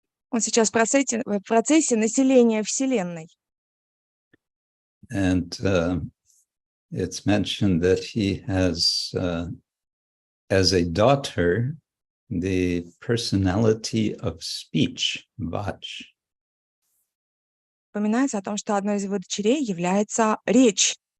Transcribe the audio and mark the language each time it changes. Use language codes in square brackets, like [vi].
[ru] Он сейчас в процессе населения Вселенной. [en] And it's mentioned that he has, as a daughter, the personality of speech, vach. [ru] Упоминается о том, что одной из его дочерей является речь,